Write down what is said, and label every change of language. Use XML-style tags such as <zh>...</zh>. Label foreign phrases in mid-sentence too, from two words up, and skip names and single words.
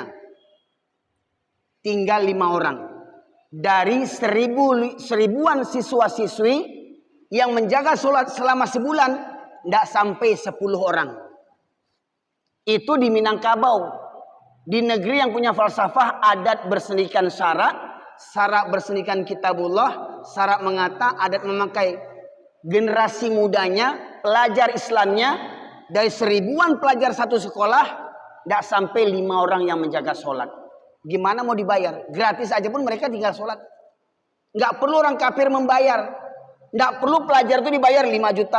<id>Tinggal 5 orang. Dari seribuan siswa-siswi yang menjaga sholat selama sebulan, tidak sampai 10 orang. Itu di Minangkabau. Di negeri yang punya falsafah adat bersenikan syarak, syarak bersenikan kitabullah, syarak mengata, adat memakai. Generasi mudanya, pelajar Islamnya, dari 1000-an pelajar satu sekolah, tidak sampai 5 orang yang menjaga sholat. Gimana mau dibayar? Gratis aja pun mereka tinggal sholat. Nggak perlu orang kafir membayar. Nggak perlu pelajar itu dibayar 5 juta.</id>